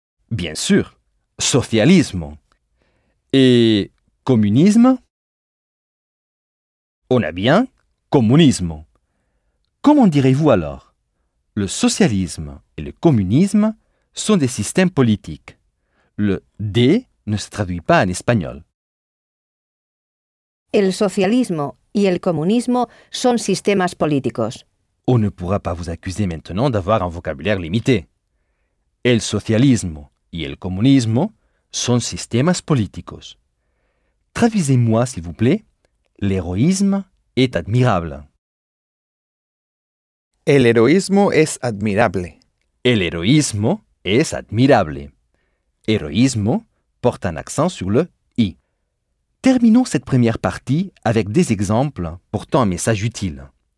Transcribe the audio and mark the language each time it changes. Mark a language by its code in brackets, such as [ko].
[fr] Bien sûr, socialisme. Et communisme? On a bien communisme. Comment direz-vous alors? Le socialisme et le communisme sont des systèmes politiques. Le D ne se traduit pas en espagnol. [es] El socialismo y el comunismo son sistemas políticos. [fr] On ne pourra pas vous accuser maintenant d'avoir un vocabulaire limité. [es] El socialismo y el comunismo son sistemas políticos. [fr] Traduisez-moi, s'il vous plaît. L'héroïsme est admirable. [es] El heroísmo es admirable. El heroísmo es admirable. [fr] Heroísmo porte un accent sur le i. Terminons cette première partie avec des exemples portant un message utile.